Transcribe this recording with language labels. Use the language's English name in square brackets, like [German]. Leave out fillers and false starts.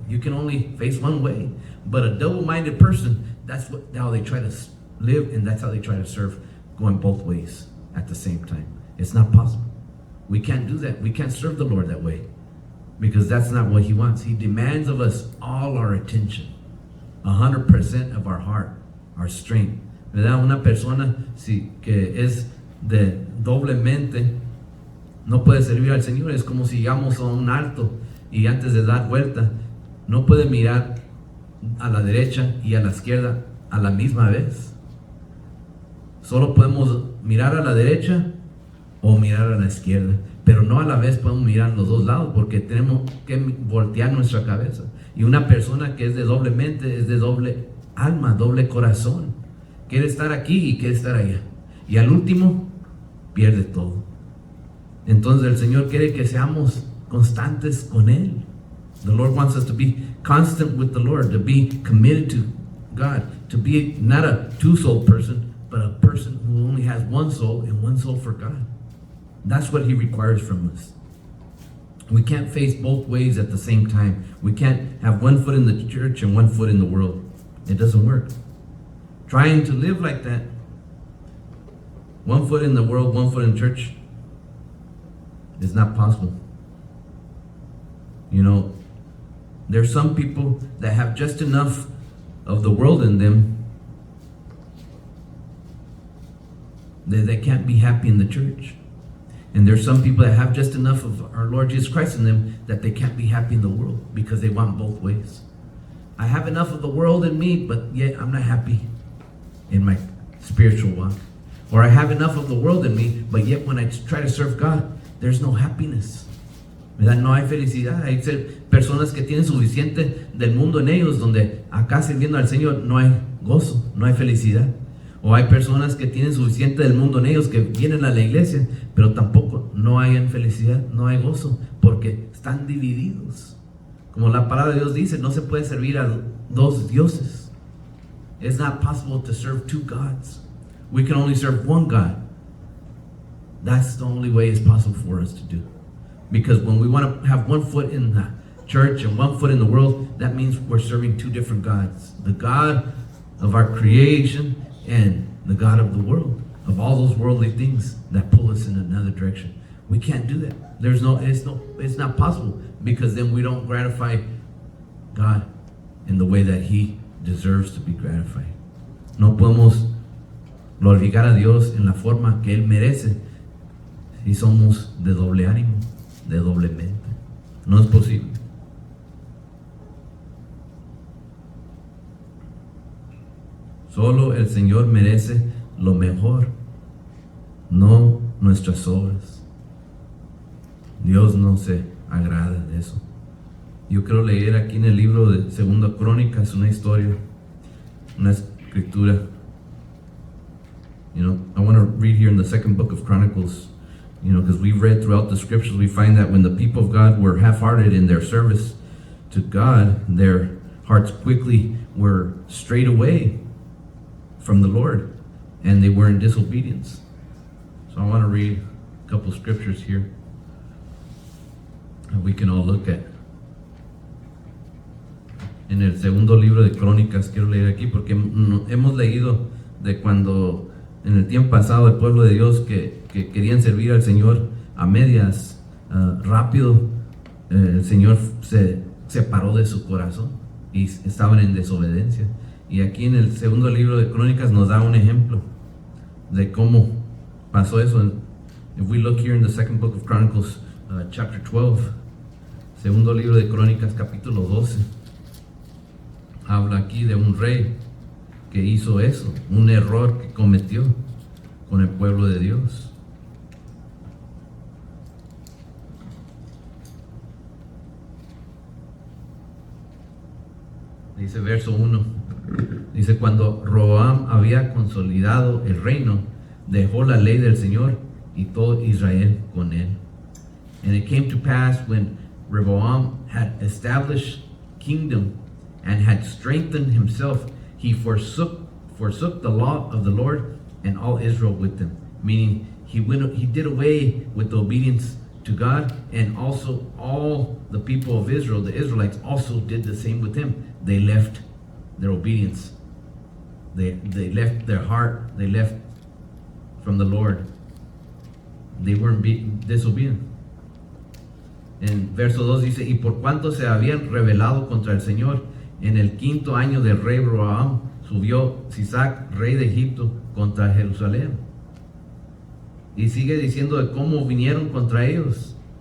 [English] You can only face one way. But a double-minded person, that's how they try to live, and that's how they try to serve, going both ways at the same time. It's not possible. We can't do that. We can't serve the Lord that way, because that's not what He wants. He demands of us all our attention, 100% of our heart, our strength, [Spanish] ¿verdad? Una persona que es de doblemente no puede servir al Señor. Es como si llegamos a un alto y antes de dar vuelta no puede mirar a la derecha y a la izquierda a la misma vez. Solo podemos mirar a la derecha o mirar a la izquierda, pero no a la vez podemos mirar a los dos lados, porque tenemos que voltear nuestra cabeza. Y una persona que es de doble mente es de doble alma, doble corazón. Quiere estar aquí y quiere estar allá, y al último pierde todo. Entonces el Señor quiere que seamos constantes con Él. [English] The Lord wants us to be constant with the Lord, to be committed to God, to be not a two-soul person, but a person who only has one soul and one soul for God. That's what He requires from us. We can't face both ways at the same time. We can't have one foot in the church and one foot in the world. It doesn't work. Trying to live like that, one foot in the world, one foot in church, is not possible. You know, there's some people that have just enough of the world in them that they can't be happy in the church. And there's some people that have just enough of our Lord Jesus Christ in them that they can't be happy in the world, because they want both ways. I have enough of the world in me, but yet I'm not happy in my spiritual walk. Or I have enough of the world in me, but yet when I try to serve God, there's no happiness. [Spanish] ¿Verdad? No hay felicidad. Hay personas que tienen suficiente del mundo en ellos, donde acá sirviendo al Señor no hay gozo, no hay felicidad. O hay personas que tienen suficiente del mundo en ellos, que vienen a la iglesia, pero tampoco no hay felicidad, no hay gozo, porque están divididos. Como la palabra de Dios dice, no se puede servir a dos dioses. [English] It's not possible to serve two gods. We can only serve one God. That's the only way it's possible for us to do. Because when we want to have one foot in the church and one foot in the world, that means we're serving two different gods. The God of our creation and the God of the world, of all those worldly things that pull us in another direction. We can't do that. It's not possible, because then we don't gratify God in the way that He deserves to be gratified. [Spanish] No podemos glorificar a Dios en la forma que Él merece si somos de doble ánimo, de doble mente. No es posible. Solo el Señor merece lo mejor, no nuestras obras. Dios no se agrada de eso. Yo quiero leer aquí en el libro de Segunda Crónicas una historia, una escritura. [English] You know, I want to read here in the second book of Chronicles, you know, because we've read throughout the scriptures, we find that when the people of God were half-hearted in their service to God, their hearts quickly were strayed away from the Lord, and they were in disobedience. So I want to read a couple scriptures here that we can all look at. [Spanish] En el segundo libro de Crónicas, quiero leer aquí porque hemos leído de cuando en el tiempo pasado el pueblo de Dios que querían servir al Señor a medias, rápido, el Señor se separó de su corazón y estaban en desobediencia. Y aquí en el segundo libro de Crónicas nos da un ejemplo de cómo pasó eso. [English] If we look here in the second book of Chronicles, chapter 12, [Spanish] segundo libro de Crónicas, capítulo 12, habla aquí de un rey que hizo eso, un error que cometió con el pueblo de Dios. Dice verso 1, dice: cuando Roboam había consolidado el reino, dejó la ley del Señor y todo Israel con él. [English] And it came to pass, when Rehoboam had established kingdom and had strengthened himself, he forsook the law of the Lord and all Israel with him. Meaning he did away with the obedience to God, and also all the people of Israel, the Israelites, also did the same with him. They left their obedience. They left their heart. They left from the Lord. They weren't disobedient. [Spanish] En verso 2 dice: y por cuanto se habían rebelado contra el Señor en el quinto año del rey Roboam, subió Sisac, rey de Egipto, contra Jerusalén. Y sigue diciendo de cómo vinieron contra ellos.